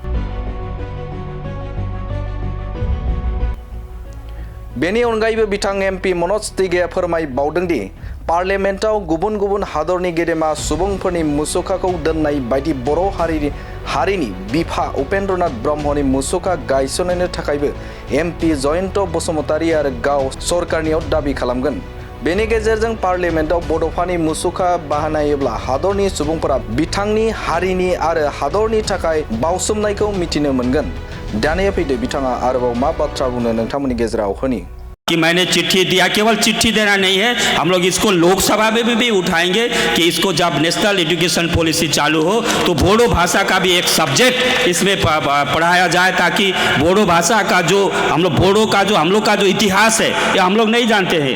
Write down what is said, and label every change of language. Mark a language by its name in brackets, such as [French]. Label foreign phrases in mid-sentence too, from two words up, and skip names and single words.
[Bodo] बेनि अनगायैबो बिथां एमपि मनज तिग्गाया फोरमायबावदोंदि पार्लियामेन्टआव गुबुन गुबुन हादरनि गेदेमा सुबुंफोरनि मुसुखाखौ दोननाय बायदि बर' हारिनि बिफा उपेन्द्रनाथ ब्रह्मनि मुसुखा गायसननो थाखायबो एमपि जयन्त बसुमतारी आरो गाव सरकारनियाव दाबि खालामगोन। बेनि गेजेरजों पार्लियामेन्टआव बड'फानि मुसुखा बानायोब्ला हादरनि सुबुंफोरा बिथांनि हारिनि आरो हादरनि थाखाय बावसोमनायखौ मिथिनो मोनगोन। दानिया फैदो बिथाङा आरोबाव मा बाथ्रा बुंनो नोंथांमोननि गेजेराव होनि। [Hindi] कि मैंने चिट्ठी दिया, केवल चिट्ठी देना नहीं है, हम लोग इसको लोकसभा में भी उठाएंगे कि इसको जब नेशनल एजुकेशन पॉलिसी चालू हो तो बोडो भाषा का भी एक सब्जेक्ट इसमें पढ़ाया जाए, ताकि बोडो भाषा का जो हम लोग का जो इतिहास है ये हम लोग नहीं जानते हैं।